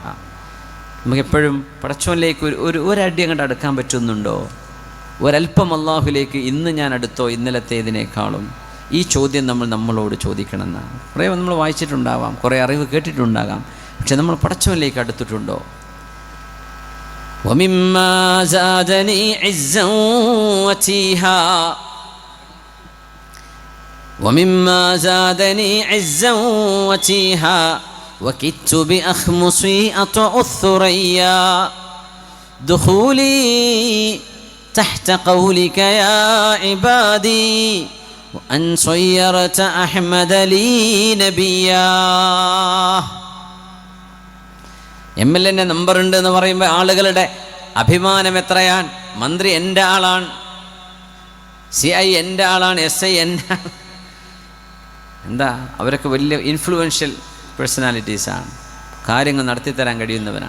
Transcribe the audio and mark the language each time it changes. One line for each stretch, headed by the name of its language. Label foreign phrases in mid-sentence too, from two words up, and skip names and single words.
Malayalam: നമുക്കെപ്പോഴും പടച്ചോനിലേക്ക് ഒരടി അങ്ങോട്ട് അടുക്കാൻ പറ്റുന്നുണ്ടോ? ഒരല്പം അല്ലാഹുവിലേക്ക് ഇന്ന് ഞാൻ അടുത്തോ ഇന്നലത്തേതിനേക്കാളും? ഈ ചോദ്യം നമ്മളോട് ചോദിക്കണമെന്നാണ്. കുറേ നമ്മൾ വായിച്ചിട്ടുണ്ടാവാം, കുറേ അറിവ് കേട്ടിട്ടുണ്ടാകാം, പക്ഷെ നമ്മൾ പടച്ചോനിലേക്ക് അടുത്തിട്ടുണ്ടോ?
Arabic: وَمِمَّا زَادَنِي عِزًّا وَتِيهًا وَمِمَّا زَادَنِي عِزًّا وَتِيهًا وَكِدتُّ بِأَخْمُصِي أَطْأُ الثُّرَيَّا دُخُولِي تحت قولك يا عبادي وأن صيرت أحمد لي نبيا.
Malayalam: MLA നമ്പർ ഉണ്ട് എന്ന് പറയുമ്പോൾ ആളുകളുടെ അഭിമാനം എത്രയാൻ. മന്ത്രി എൻ്റെ ആളാണ്, CI എൻ്റെ ആളാണ്, SI എൻ്റെ. എന്താ, അവരൊക്കെ വലിയ
English: influential personalities,
Malayalam: കാര്യങ്ങൾ നടത്തിത്തരാൻ കഴിയുന്നവനാണ്.